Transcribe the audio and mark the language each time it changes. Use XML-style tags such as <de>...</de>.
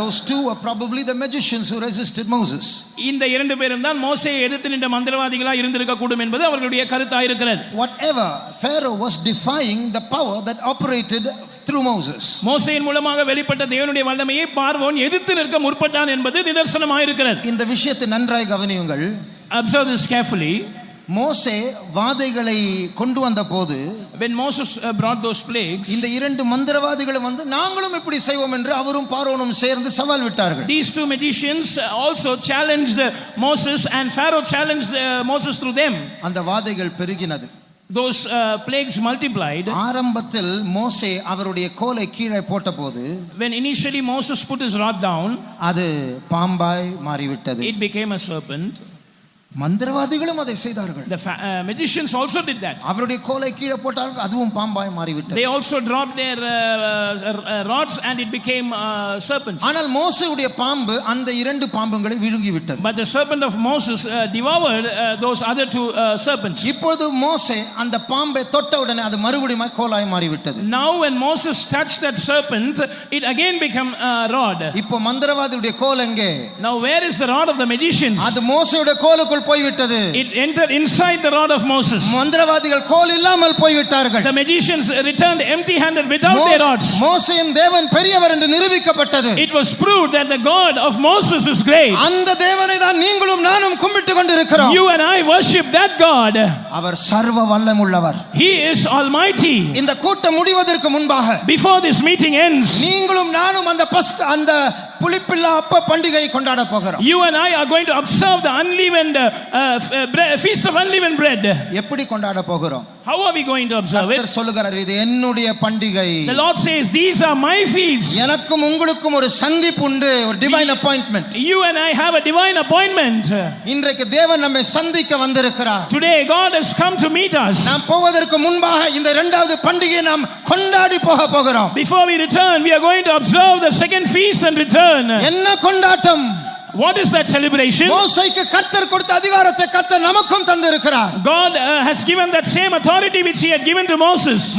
<en>Those two were probably the magicians who resisted Moses.</en> <ta>இந்த இரண்டு பேரும் தான் மோசேயை எதிர்த்து நின்ற மந்திரவாதிகளாக இருந்திருக்க கூடும் என்பது அவர்களுடைய கருத்தாக இருக்கிறது.</ta> <en>Whatever, Pharaoh was defying the power that operated through Moses.</en> <ta>மோசேயின் மூலமாக வெளிப்பட்ட தேவனுடைய வல்லமையை பார்வோன் எதிர்த்து நிற்க முற்பட்டான் என்பது நிதர்சனமாக இருக்கிறது. இந்த விஷயத்தை நன்றாய் கவனியுங்கள்.</ta> <en>Observe this carefully.</en> <ta>மோசே வாதைகளை கொண்டு வந்த போது,</ta> <en>when Moses brought those plagues,</en> <ta>இந்த இரண்டு மந்திரவாதிகளும் வந்து நாங்களும் இப்படி செய்வோம் என்று அவரும் பார்வோனும் சேர்ந்து சவால் விட்டார்கள்.</ta> <en>These two magicians also challenged Moses and Pharaoh challenged Moses through them.</en> <ta>அந்த வாதைகள் பெருகினது.</ta> <en>Those plagues multiplied.</en> <ta>ஆரம்பத்தில் மோசே அவருடைய கோலை கீழே போட்டபோது,</ta> <en>when initially Moses put his rod down,</en> <ta>அது பாம்பாய் மாறிவிட்டது.</ta> <en>it became a serpent.</en> <ta>மந்திரவாதிகளும் அதை செய்தார்கள்.</ta> <en>The magicians also did that.</en> <ta>அவருடைய கோலை கீழே போட்டார்கள், அதுவும் பாம்பாய் மாறிவிட்டது.</ta> <en>They also dropped their rods and it became serpents.</en> <ta>ஆனால் மோசேயுடைய பாம்பு அந்த இரண்டு பாம்புகளை விழுங்கி விட்டது.</ta> <en>But the serpent of Moses devoured those other two serpents.</en> <ta>இப்பொழுது மோசே அந்த பாம்பை தொட்டவுடனே அது மறுபடியும் கோலாய் மாறிவிட்டது.</ta> <en>Now when Moses touched that serpent, it again became a rod.</en> <ta>இப்போ மந்திரவாதியுடைய கோல் எங்கே?</ta> <en>Now where is the rod of the magicians?</en> <ta>அது மோசேயுடைய கோலுக்குள் போய்விட்டது.</ta> <en>It entered inside the rod of Moses.</en> <ta>மந்திரவாதிகள் கோல் இல்லாமல் போய்விட்டார்கள்.</ta> <en>The magicians returned empty-handed without their rods.</en> <ta>மோசேயின் தேவன் பெரியவர் என்று நிரூபிக்கப்பட்டது.</ta> <en>It was proved that the God of Moses is great.</en> <ta>அந்த தேவனை தான் நீங்களும் நானும் கும்பிட்டு கொண்டிருக்கிறோம்.</ta> <en>You and I worship that God.</en> <ta>அவர் சர்வ வல்லமையுள்ளவர்.</ta> <en>He is almighty.</en> <ta>இந்த கூட்டம் முடிவதற்கு முன்பாக,</ta> <en>before this meeting ends,</en> <ta>நீங்களும் நானும் அந்த புளிப்பில்லா அப்ப பண்டிகையை கொண்டாட போகிறோம்.</ta> <en>You and I are going to observe the unleavened feast of unleavened bread.</en> <ta>எப்படி கொண்டாட போகிறோம்?</ta> <en>How are we going to observe it?</en> <ta>கர்த்தர் சொல்லுகிறார், இது என்னுடைய பண்டிகை.</ta> <en>The Lord says, these are my feasts.</en> <ta>எனக்கும் உங்களுக்கும் ஒரு சந்திப்பு உண்டு, ஒரு</ta> <en>Divine appointment. You and I have a divine appointment.</en> <ta>இன்றைக்கு தேவன் நம்மை சந்திக்க வந்திருக்கிறார்.</ta> <en>Today God has come to meet us.</en> <ta>நாம் போவதற்கு முன்பாக இந்த இரண்டாவது பண்டிகையை நாம் கொண்டாடி போகிறோம்.</ta> <en>Before we return, we are going to observe the second feast and return.</en> <ta>என்ன கொண்டாட்டம்?</ta> <en>What is that celebration?</en> <ta>மோசேக்கு கர்த்தர் கொடுத்த அதிகாரத்தை கர்த்தர் நமக்கும் தந்திருக்கிறார்.</ta> <en>God has given that same authority which he had given to Moses.</en>